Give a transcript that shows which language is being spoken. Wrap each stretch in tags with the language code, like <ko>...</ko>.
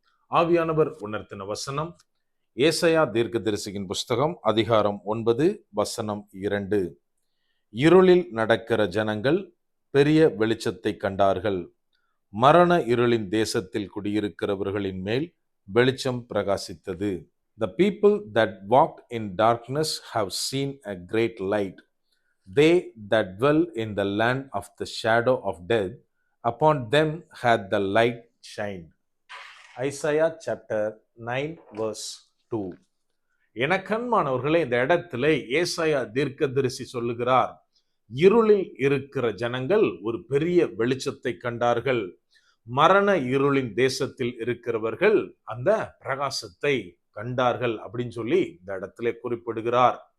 <ta>ஆவியானவர் உணர்த்தின வசனம் ஏசாயா தீர்க்கதரிசியின் புஸ்தகம் அதிகாரம் 9 வசனம் 2. இருளில் நடக்கிற ஜனங்கள் பெரிய வெளிச்சத்தை கண்டார்கள். மரண இருளின் தேசத்தில் குடியிருக்கிறவர்களின் மேல் வெளிச்சம் பிரகாசித்தது.</ta> <en>The people that walked in darkness have seen a great light. They that dwell in the land of the shadow of death, upon them hath the light shined. Isaiah chapter 9 verse 2.</en> <ta>எனக்கன்மானவர்களே, இந்த இடத்துல ஏசாயா தீர்க்கதரிசி சொல்லுகிறார், இருளில் இருக்கிற ஜனங்கள் ஒரு பெரிய வெளிச்சத்தை கண்டார்கள். மரண இருளின் தேசத்தில் இருக்கிறவர்கள் அந்த பிரகாசத்தை கண்டார்கள் அப்படின்னு சொல்லி இந்த இடத்துல குறிப்பிடுகிறார்.</ta>